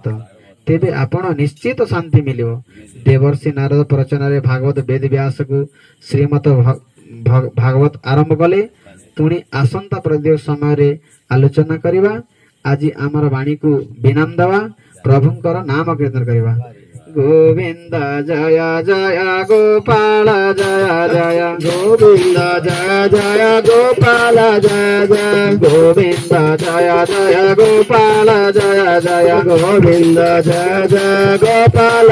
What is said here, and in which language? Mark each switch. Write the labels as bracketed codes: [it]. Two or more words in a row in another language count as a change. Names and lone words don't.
[or] ତେବେ ଆପଣ ନିଶ୍ଚିତ ଶାନ୍ତି ମିଳିବ। ଦେବର୍ଷି ନାରଦ ପ୍ରରଚନାରେ ଭାଗବତ ବେଦ ବ୍ୟାସକୁ ଶ୍ରୀମତ ଭାଗବତ ଆରମ୍ଭ କଲେ। ପୁଣି ଆସନ୍ତା ପ୍ରତ୍ୟେକ ସମୟରେ ଆଲୋଚନା କରିବା। ଆଜି ଆମର ବାଣୀକୁ ବିନାମ ଦେବା, ପ୍ରଭୁଙ୍କର ନାମ କୀର୍ତ୍ତନ କରିବା। [hi] गोविंद जय जय गोपाल जय जय गोविंद जय जय गोपाल जय जय गोविंद जय जय गोपाल जय जय गोविंद जय जय गोपाल